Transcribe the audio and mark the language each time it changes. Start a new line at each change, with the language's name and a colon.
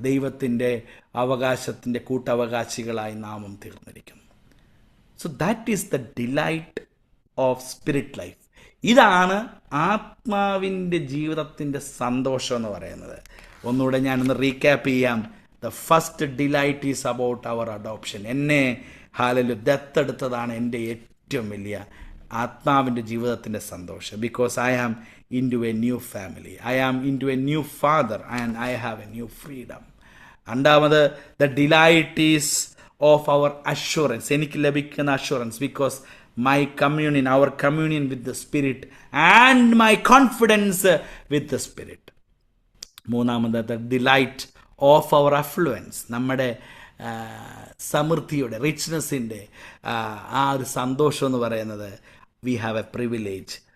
Malayalam: ദൈവത്തിൻ്റെ അവകാശത്തിൻ്റെ കൂട്ടവകാശികളായി നാമും തീർന്നിരിക്കുന്നു.
English: So that is the delight of spirit life.
Malayalam: ഇതാണ് ആത്മാവിൻ്റെ ജീവിതത്തിൻ്റെ സന്തോഷം എന്ന് പറയുന്നത്. ഒന്നുകൂടെ ഞാനൊന്ന് റീക്യാപ്പ് ചെയ്യാം.
English: The first delight is about our adoption.
Malayalam: എന്നെ ദത്തെടുത്തതാണ് എൻ്റെ ഏറ്റവും വലിയ ആത്മാവിൻ്റെ ജീവിതത്തിൻ്റെ സന്തോഷം.
English: Because I am into a new family, I am into a new father and I have a new freedom.
Malayalam: രണ്ടാമത്,
English: The delight is of our assurance.
Malayalam: എനിക്ക് ലഭിക്കുന്ന
English: Assurance, because my communion, our communion with the Spirit and my confidence with the Spirit.
Malayalam: മൂന്നാമത്,
English: the delight of our affluence.
Malayalam: നമ്മുടെ സമൃദ്ധിയുടെ, റിച്ച്നെസ്സിൻ്റെ ആ ഒരു സന്തോഷം എന്ന് പറയുന്നത്,
English: we have a privilege.